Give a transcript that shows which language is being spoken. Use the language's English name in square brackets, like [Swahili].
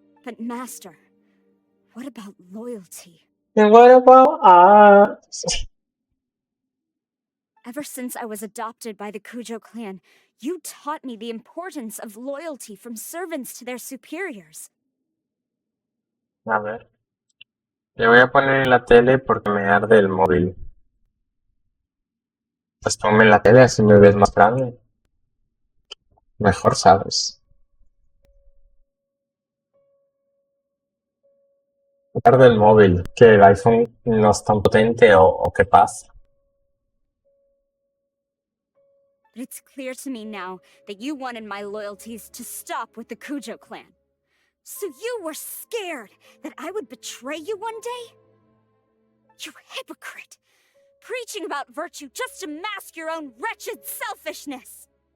[English] But Master, what about loyalty? And what about us? Ever since I was adopted by the Kujo clan, you taught me the importance of loyalty from servants to their superiors. [Spanish] A ver. Le voy a poner en la tele porque me arde el móvil. Pues ponme en la tele así me ves más grande. Mejor, ¿sabes? Me arde el móvil. ¿Que el iPhone no es tan potente o qué pasa? [English] But it's clear to me now that you wanted my loyalties to stop with the Kujo clan. So you were scared that I would betray you one day? You hypocrite! Preaching about virtue just to mask your own wretched selfishness!